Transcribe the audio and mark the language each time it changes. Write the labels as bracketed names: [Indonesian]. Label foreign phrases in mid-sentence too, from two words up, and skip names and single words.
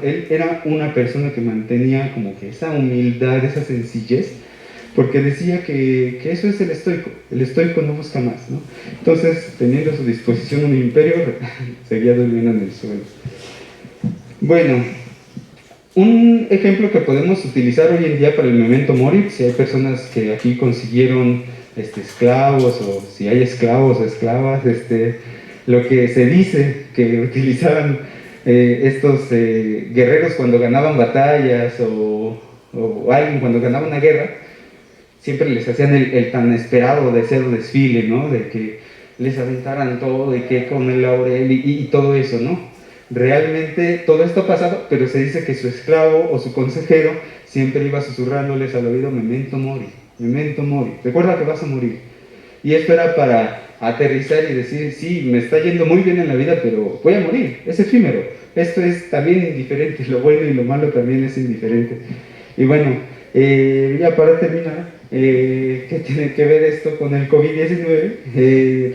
[Spanish] Él era una persona que mantenía como que esa humildad, esa sencillez, porque decía que eso es el estoico no busca más, ¿no? Entonces, teniendo a su disposición un imperio, seguía durmiendo en el suelo. Bueno, un ejemplo que podemos utilizar hoy en día para el [Latin] memento mori, [Spanish] si hay personas que aquí consiguieron esclavos, o si hay esclavos o esclavas, lo que se dice que utilizaban estos guerreros cuando ganaban batallas o alguien cuando ganaba una guerra, siempre les hacían el tan esperado deseado desfile, ¿no? De que les aventaran todo y que con el laurel y todo eso, ¿no? Realmente todo esto ha pasado, pero se dice que su esclavo o su consejero siempre iba susurrándoles al oído: [Latin] memento mori, [Spanish] recuerda que vas a morir. Y esto era para aterrizar y decir: sí, me está yendo muy bien en la vida, pero voy a morir, es efímero. Esto es también indiferente, lo bueno y lo malo también es indiferente. Y bueno, ya para terminar, ¿qué tiene que ver esto con el COVID-19?